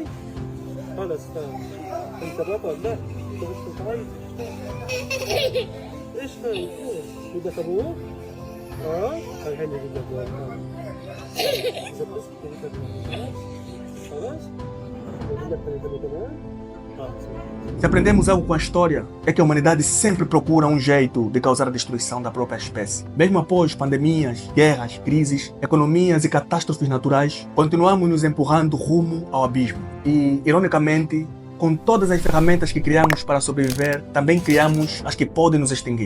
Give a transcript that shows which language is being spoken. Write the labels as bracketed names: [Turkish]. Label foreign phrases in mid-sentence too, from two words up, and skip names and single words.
[Arabic] خلص انت بطل لا انت بس خايف ايش خايف؟ بدك ابوك؟ الحين اجيب لك ابوك خلاص؟ اجيب لك ابوك كمان؟ [Portuguese] Se aprendemos algo com a história, é que a humanidade sempre procura um jeito de causar a destruição da própria espécie. Mesmo após pandemias, guerras, crises, economias e catástrofes naturais, continuamos nos empurrando rumo ao abismo. E, ironicamente, com todas as ferramentas que criamos para sobreviver, também criamos as que podem nos extinguir.